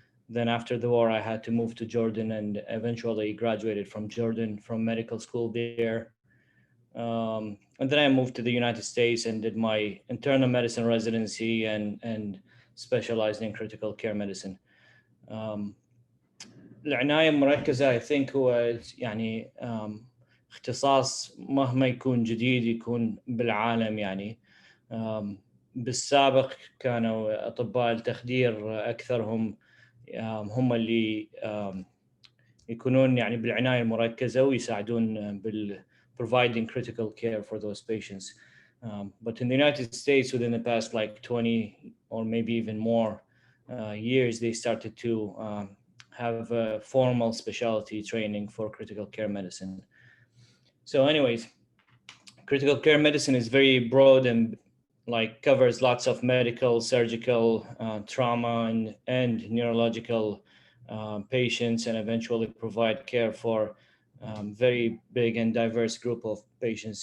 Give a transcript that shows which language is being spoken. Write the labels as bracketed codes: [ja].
[en] Then after the war, I had to move to Jordan and eventually graduated from Jordan from medical school there. And then I moved to the United States and did my internal medicine residency and specialized in critical care medicine. [ar] العناية المركزة [en] I think [ar] هو يعني اختصاص مهما يكون جديد يكون بالعالم يعني. بالسابق كانوا أطباء التخدير أكثرهم هم اللي يكونون يعني بالعناية المركزة ويساعدون [en] providing critical care for those patients. But in the United States, within the past like 20 or maybe even more years, they started to have formal specialty training for critical care medicine. So anyways, critical care medicine is very broad and like covers lots of medical, surgical, trauma, and neurological patients, and eventually provide care for very big and diverse group of patients.